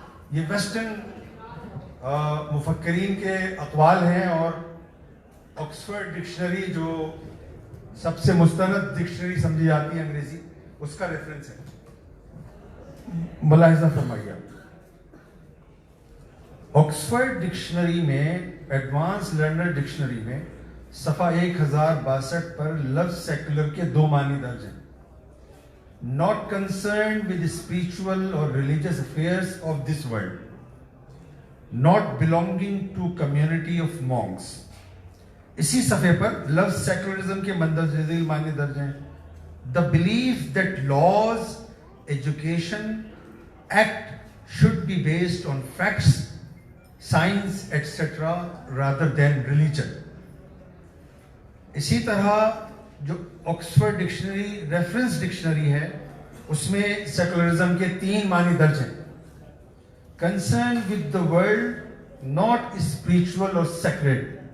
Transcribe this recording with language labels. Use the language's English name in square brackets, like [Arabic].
[Urdu] یہ ویسٹرن مفکرین کے اقوال ہیں اور آکسفورڈ ڈکشنری جو سب سے مستند ڈکشنری سمجھی جاتی ہے انگریزی, اس کا ریفرنس ہے. ملاحظہ فرمائیے. آکسفورڈ ڈکشنری میں, ایڈوانس لرنر ڈکشنری میں صفحہ 1062 پر لفظ سیکولر کے 2 معنی درج ہیں. [English] Not concerned with the spiritual or religious affairs of this world. Not belonging to community of monks. [Urdu] اسی صفحے پر لفظ سیکولرزم کے مندرجہ ذیل معنی درج ہیں. [English] The belief that laws, education, act should be based on facts, science, etc. rather than religion. [Urdu] اسی طرح جو آکسفورڈ ڈکشنری ریفرنس ڈکشنری ہے اس میں سیکولرزم کے 3 معنی درج ہیں. [English] Concern with the world, not spiritual اور sacred.